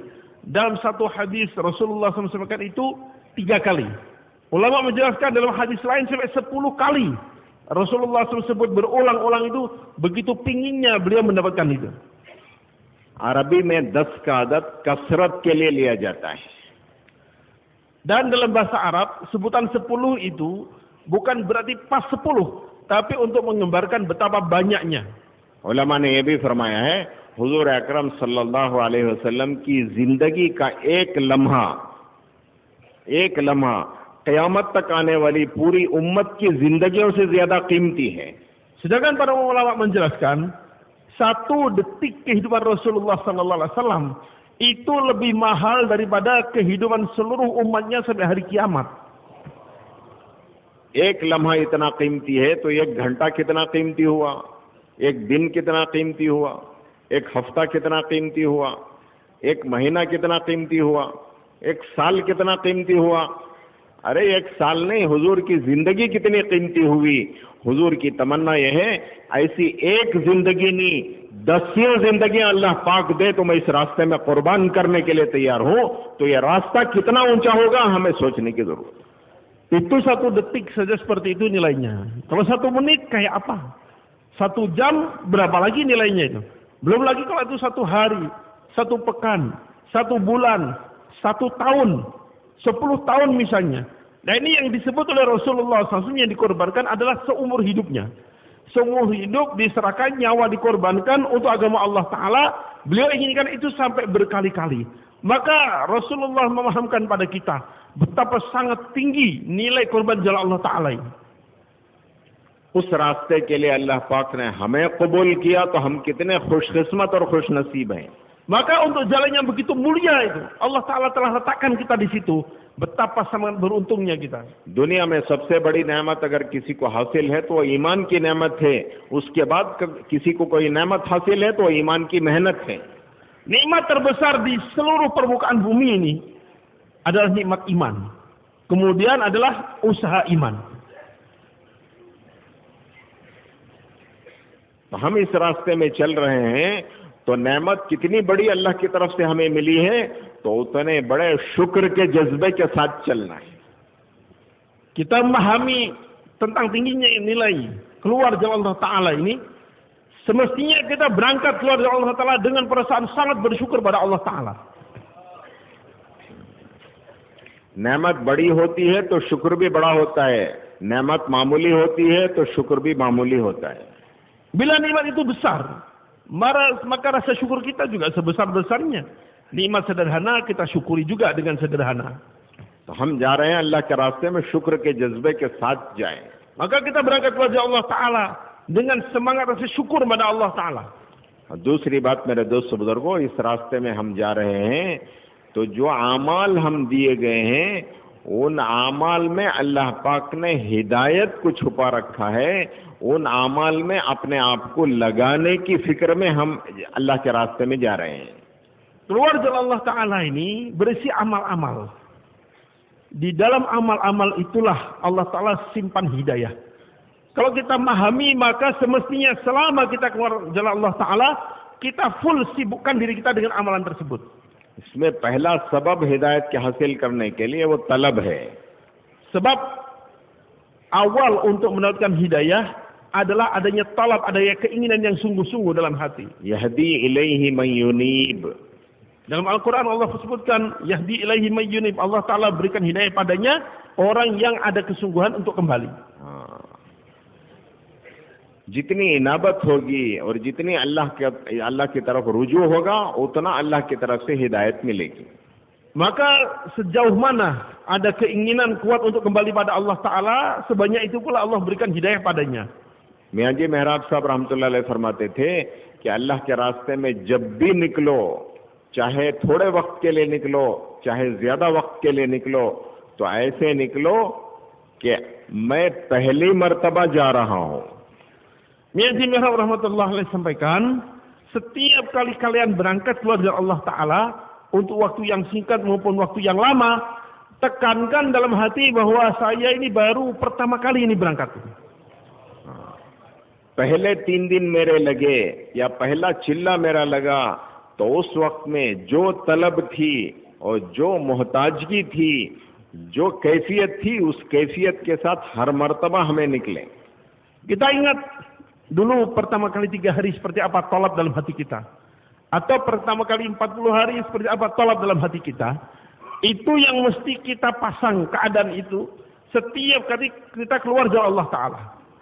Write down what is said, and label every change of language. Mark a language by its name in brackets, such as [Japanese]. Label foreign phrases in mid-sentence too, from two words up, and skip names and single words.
[Indonesian] Dalam satu hadis Rasulullah SAW sampaikan itu 3 kali. Ulama menjelaskan dalam hadis lain sampai 10 kali. Rasulullah SAW sebut berulang-ulang itu, begitu pinginnya beliau mendapatkan itu. [Urdu] عربی میں 10 کا عادت کثرت کے لیے لیا جاتا ہے. [Indonesian] Dan dalam bahasa Arab, sebutan 10 itu bukan berarti pas 10, tapi untuk menggambarkan betapa banyaknya. [Urdu] علما نے یہ بھی فرمایا ہے، حضور اکرم [Arabic] صلى الله عليه وسلم [Urdu] کی زندگی کا ایک لمحہ قیامت تک آنے والی پوری امت کی زندگیوں سے زیادہ قیمتی ہے. [Indonesian] Sedangkan para ulama menjelaskan, 1 detik kehidupan Rasulullah [Arabic] صلى الله عليه وسلم [Indonesian] itu lebih mahal daripada kehidupan seluruh umatnya sampai hari kiamat. [Urdu] ایک لمحہ اتنا قیمتی ہے تو ایک گھنٹہ کتنا قیمتی ہوا، ایک دن کتنا قیمتی ہوا، ایک ہفتہ کتنا قیمتی ہوا، ایک مہینہ کتنا قیمتی ہوا، ایک سال کتنا قیمتی ہوا. ارے ایک سال نہیں، حضور کی زندگی کتنی قیمتی ہوئی. حضور کی تمنا یہ ہے ایسی ایک زندگی نہیں 10 زندگیاں اللہ پاک دے تو میں اس راستے میں قربان کرنے کے لیے تیار ہوں. تو یہ راستہ کتنا اونچا ہوگا ہمیں سوچنے کی ضرورت ہے. [Indonesian] Itu 1 detik saja seperti itu nilainya. Kalau 1 menit kayak apa? 1 jam berapa lagi nilainya itu? Belum lagi kalau itu 1 hari, 1 pekan, 1 bulan, 1 tahun, 10 tahun misalnya. Nah ini yang disebut oleh Rasulullah SAW yang dikorbankan adalah seumur hidupnya. Seumur hidup diserahkan, nyawa dikorbankan untuk agama Allah Ta'ala. Beliau inginkan itu sampai berkali-kali. Maka Rasulullah memahamkan pada kita betapa sangat tinggi nilai korban jalan Allah Ta'ala ini. [Urdu] اس راستے کے لیے اللہ پاک نے ہمیں قبول کیا تو ہم کتنے خوش قسمت اور خوش نصیب ہیں. [Indonesian] Maka untuk jalan yang begitu mulia itu Allah Ta'ala telah letakkan kita di situ. Betapa sangat beruntungnya kita. [Urdu] دنیا میں سب سے بڑی نعمت اگر کسی کو حاصل ہے تو وہ ایمان کی نعمت ہے. اس کے بعد کسی کو کوئی نعمت حاصل ہے تو وہ ایمان کی محنت ہے. [Indonesian] Nikmat terbesar di seluruh permukaan bumi ini adalah nikmat iman. Kemudian adalah usaha iman. [Urdu] تو ہم اس راستے میں چل رہے ہیں تو نعمت کتنی بڑی اللہ کی طرف سے ہمیں ملی ہے تو اتنے بڑے شکر کے جذبے کے ساتھ چلنا ہے. [Indonesian] Kita memahami tentang tingginya nilai keluar jalan Allah Ta'ala ini, semestinya kita berangkat keluar jalan Allah Ta'ala dengan perasaan sangat bersyukur pada Allah Ta'ala. [Urdu] نعمت بڑی ہوتی ہے تو شکر بھی بڑا ہوتا ہے، نعمت معمولی ہوتی ہے تو شکر بھی معمولی ہوتا ہے. [Indonesian] Bila nikmat itu besar, maka rasa syukur kita juga sebesar-besarnya. Nikmat sederhana kita syukuri juga dengan sederhana. [Urdu] تو ہم جا رہے ہیں اللہ کے راستے میں شکر کے جذبے کے ساتھ جائیں. [Indonesian] Maka kita berangkat kepada Allah Ta'ala dengan semangat rasa syukur pada Allah Ta'ala. [Urdu] دوسری بات میرے دوست بزرگوں، اس راستے میں ہم جا رہے ہیں تو جو اعمال ہم دیے گئے ہیں ان اعمال میں اللہ پاک نے ہدایت کو چھپا رکھا ہے. ان اعمال میں اپنے آپ کو لگانے کی فکر میں ہم اللہ کے راستے میں جا رہے ہیں. [Indonesian] Keluar jalan Allah Ta'ala ini berisi amal-amal. Di dalam amal-amal itulah Allah Ta'ala simpan hidayah. Kalau kita memahami maka semestinya selama kita keluar jalan Allah Ta'ala, kita full sibukkan diri kita dengan amalan tersebut. [Urdu] اس میں پہلا سبب ہدایت کے حاصل کرنے کے لیے وہ طلب ہے. [Indonesian] Sebab awal untuk mendapatkan hidayah adalah adanya talab, adanya keinginan yang sungguh-sungguh dalam hati. [Arabic] يهدي إليه من ينيب. [Indonesian] Dalam Al-Quran Allah sebutkan [Arabic] يهدي إليه من ينيب, [Indonesian] Allah Ta'ala berikan hidayah padanya orang yang ada kesungguhan untuk kembali. [Urdu] جتنی انابت ہوگی اور جتنی اللہ کی طرف رجوع ہوگا اتنا اللہ کی طرف سے ہدایت ملے گی. [Indonesian] Maka sejauh mana ada keinginan kuat untuk kembali pada Allah Ta'ala, sebanyak itu pula Allah berikan hidayah padanya. [Urdu] میاں جی محراب صاحب [Arabic] رحمۃ اللہ علیہ [Urdu] فرماتے تھے کہ اللہ کے راستے میں جب بھی نکلو، چاہے تھوڑے وقت کے لیے نکلو، چاہے زیادہ وقت کے لیے نکلو، تو ایسے نکلو کہ میں پہلی مرتبہ جا رہا ہوں. [Indonesian] Mian Ji Mihrab [Arabic] رحمة الله عليه [Indonesian] sampaikan, setiap kali kalian berangkat keluar dari Allah Ta'ala, untuk waktu yang singkat maupun waktu yang lama, tekankan dalam hati bahwa saya ini baru pertama kali ini berangkat. [Urdu] پہلے 3 دن میرے لگے یا پہلا چلہ میرا لگا تو اس وقت میں جو طلب تھی اور جو محتاجگی تھی، جو کیفیت تھی، اس کیفیت کے ساتھ ہر مرتبہ ہمیں نکلے. [Indonesian] Kita ingat dulu pertama kali 3 hari seperti apa talab dalam hati kita, atau pertama kali 40 hari seperti apa talab dalam hati kita. Itu yang mesti kita pasang keadaan itu setiap kali kita keluar jalan Allah Ta'ala.